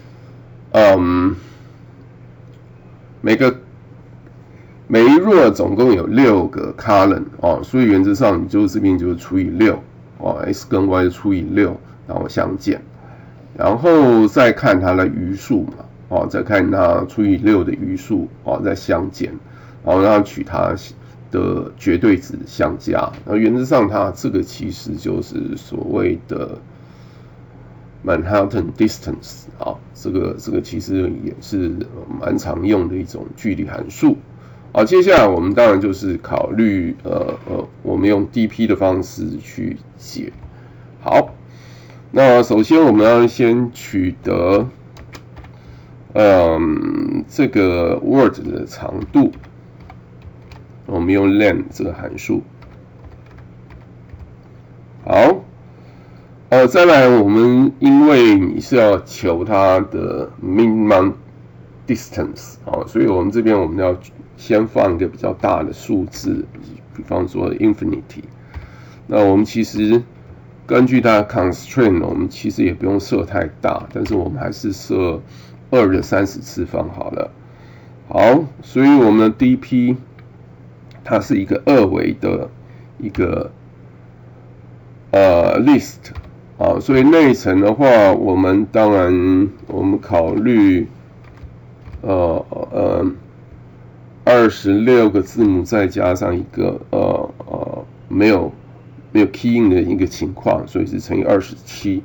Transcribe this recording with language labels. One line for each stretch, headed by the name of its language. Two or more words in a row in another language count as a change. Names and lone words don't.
Chinese: 每一 row 總共有6個 column 所以原則上你就這邊就除以6x 跟 y 除以6，然後相減，然後再看它的餘數嘛。再看它除以6的余數，再相減，然後讓它取它的絕對值相加。那原則上，它這個其實就是所謂的
English: Manhattan Distance
Chinese: 這個其實也是蠻常用的一種距離函數。接下來我們當然就是考慮我們用 DP 的方式去解。好，那首先我們要先取得這個 Word 的長度，我們用 len 這個函數。好，再來我們因為你是要求它的
English: minimum distance
Chinese: 所以我們這邊我們要先放一個比較大的數字，比方說 infinity。那我們其實根據它的 constraint， 我們其實也不用設太大，但是我們還是設2的30次方好了。好，所以我們的 DP 它是一個2維的一個 list 所以內層的話，我們當然我們考慮26個字母再加上一個沒有
English: key in
Chinese: 的一個情況，所以是乘以27。